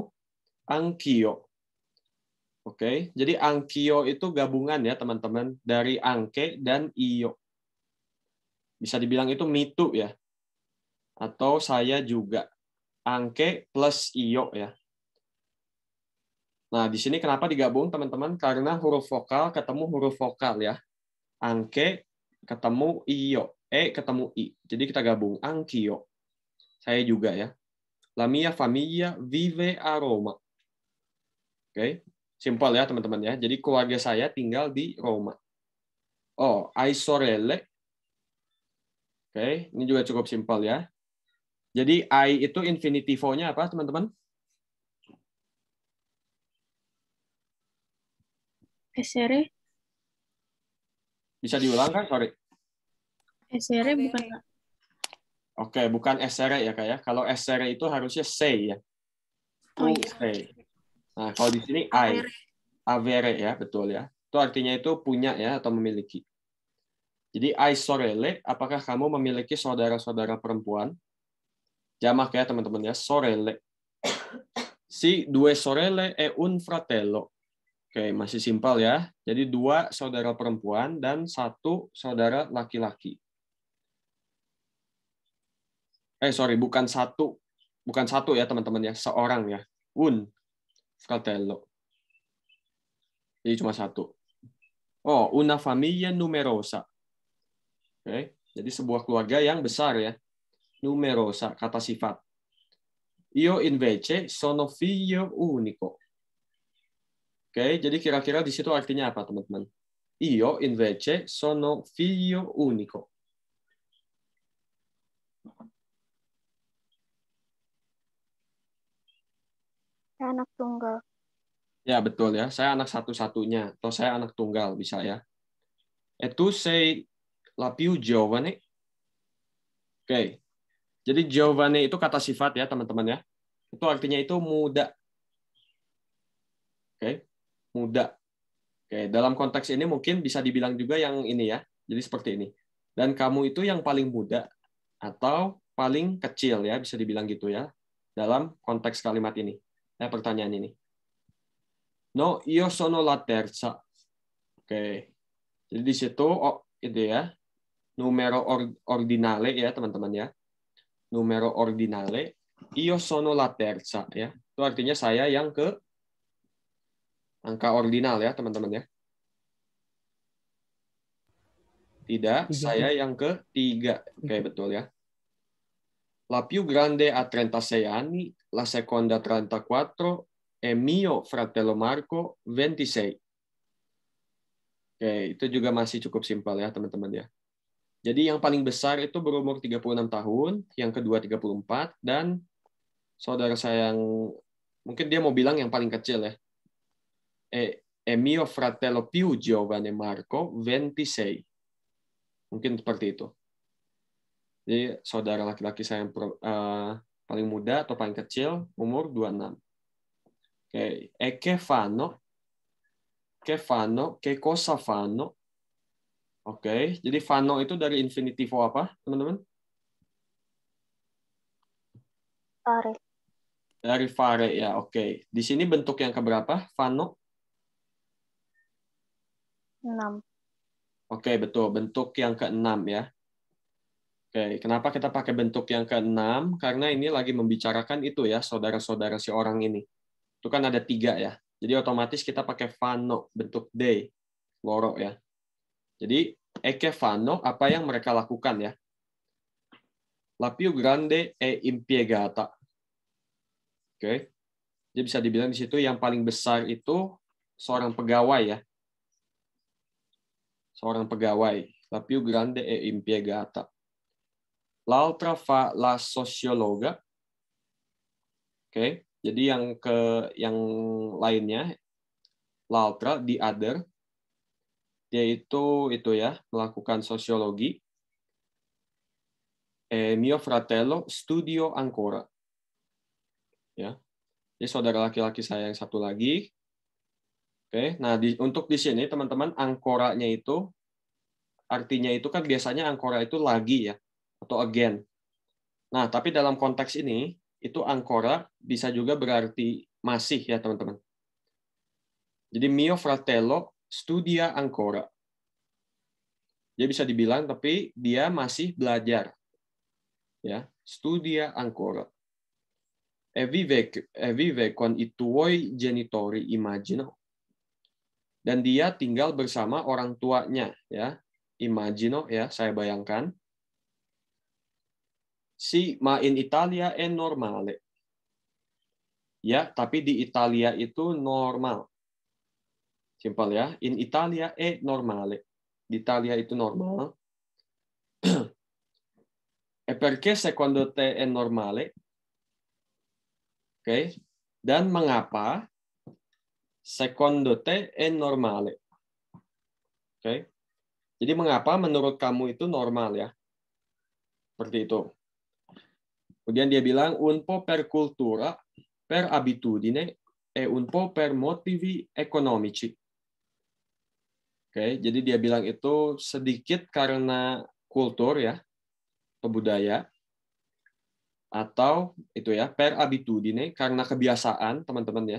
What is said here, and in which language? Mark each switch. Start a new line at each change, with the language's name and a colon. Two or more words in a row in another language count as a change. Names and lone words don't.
Italian: Anch'io.
Indonesian: Oke, jadi anch'io itu gabungan ya teman-teman dari anche dan io. Bisa dibilang itu mitu ya. Atau saya juga. Anche plus io ya. Nah, di sini kenapa digabung teman-teman? Karena huruf vokal ketemu huruf vokal ya. Anche ketemu io, ketemu i. Jadi kita gabung anch'io. Saya juga ya.
Italian: La mia famiglia vive a Roma.
Indonesian: Oke, simpel ya teman-teman ya. Jadi keluarga saya tinggal di Roma. Oh,
Italian: hai sorelle.
Indonesian: Oke, ini juga cukup simpel ya. Jadi I itu infinitivo-nya apa, teman-teman?
Italian: Essere.
Indonesian: Bisa diulang kan? Sorry. Essere bukan. Oke, bukan essere ya, Kak ya. Kalau essere itu harusnya say ya. Oh iya. Say. Nah, kalau di sini I. Avere ya, betul ya. Itu artinya itu punya ya atau memiliki. Jadi
Italian: hai sorelle,
Indonesian: apakah kamu memiliki saudara-saudara perempuan? Jamak ya teman-teman ya, sorelle.
Italian: Si due sorelle e un fratello.
Indonesian: Oke, masih simpel ya. Jadi 2 saudara perempuan dan 1 saudara laki-laki. Sorry, bukan satu ya teman-teman ya, seorang ya.
Italian: Un fratello.
Indonesian: Jadi cuma 1.
Italian: Oh, una famiglia numerosa.
Indonesian: Oke, jadi sebuah keluarga yang besar ya. Numerosa, kata sifat.
Italian: Io invece sono figlio unico.
Indonesian: Oke, jadi kira-kira di situ artinya apa, teman-teman?
Italian: Io invece sono figlio unico.
Indonesian: Saya anak tunggal. Ya, betul ya. Saya anak satu-satunya. Atau saya anak tunggal, bisa ya.
Italian: E tu sei la più giovane.
Indonesian: Oke. Jadi giovane itu kata sifat ya, teman-teman ya. Itu artinya itu muda. Oke. Muda. Oke, dalam konteks ini mungkin bisa dibilang juga yang ini ya. Jadi seperti ini. Dan kamu itu yang paling muda atau paling kecil ya, bisa dibilang gitu ya. Dalam konteks kalimat ini. Pertanyaan ini.
Italian: No, io sono la terza.
Indonesian: Oke. Jadi di situ itu ya.
Italian: Numero ordinale
Indonesian: ya, teman-teman ya.
Italian: Numero ordinale. Io sono la terza ya.
Indonesian: Itu artinya saya yang ke angka ordinal ya, teman-teman ya. Tidak, saya yang ketiga. Oke, betul ya.
Italian: La più grande ha 36 anni, la seconda 34, e mio fratello Marco 26.
Indonesian: Oke, itu juga masih cukup simpel ya, teman-teman ya. Jadi yang paling besar itu berumur 36 tahun, yang kedua 34, dan saudara saya yang mungkin dia mau bilang yang paling kecil ya.
Italian: E mio fratello più giovane Marco 26.
Indonesian: Mungkin seperti itu. Jadi saudara laki-laki saya yang paling muda atau paling kecil umur 26. Oke,
Italian: e che fanno? Che fanno? Che cosa fanno?
Indonesian: Oke, jadi fanno itu dari infinitivo apa, teman-teman? Fare. Dari fare ya, oke. Di sini bentuk yang keberapa? Fanno? 6. Oke, betul. Bentuk yang ke-6 ya. Oke, kenapa kita pakai bentuk yang ke-6? Karena ini lagi membicarakan itu ya, saudara-saudara si orang ini. Itu kan ada 3 ya. Jadi otomatis kita pakai fanno, bentuk D. Loro ya. Jadi,
Italian: e che fanno,
Indonesian: apa yang mereka lakukan ya.
Italian: La più grande è impiegata.
Indonesian: Oke. Jadi bisa dibilang di situ yang paling besar itu seorang pegawai ya. Seorang pegawai.
Italian: La più grande è impiegata. L'altra fa la sociologa.
Indonesian: Oke. Jadi yang lainnya, l'altra,
English: the other,
Indonesian: dia itu ya, melakukan sosiologi.
Italian: mio fratello studio ancora.
Indonesian: Ya. Ini saudara laki-laki saya yang satu lagi. Oke, nah untuk di sini teman-teman angkoranya itu artinya itu kan biasanya angkora itu lagi ya atau again. Nah, tapi dalam konteks ini itu angkora bisa juga berarti masih ya teman-teman.
Italian: Jadi mio fratello studia ancora.
Indonesian: Dia bisa dibilang tapi dia masih belajar. Ya,
Italian: studia ancora. E vive con i tuoi genitori, immagino.
Indonesian: Dan dia tinggal bersama orang tuanya, ya. Immagino, ya, saya bayangkan.
Italian: Sì, ma in Italia è normale.
Indonesian: Ya, tapi di Italia itu normal. Simpel ya.
Italian: In Italia è normale.
Indonesian: Di Italia itu normal.
Italian: E perché secondo te è normale?
Indonesian: Oke. Dan mengapa
Italian: secondo te è normale?
Indonesian: Oke. Jadi mengapa menurut kamu itu normal ya? Seperti itu. Kemudian dia bilang
Italian: un po' per cultura, per abitudine e un po' per motivi economici.
Indonesian: Oke, jadi dia bilang itu sedikit karena kultur ya, budaya, atau itu ya
Italian: per abitudine
Indonesian: karena kebiasaan teman-teman ya.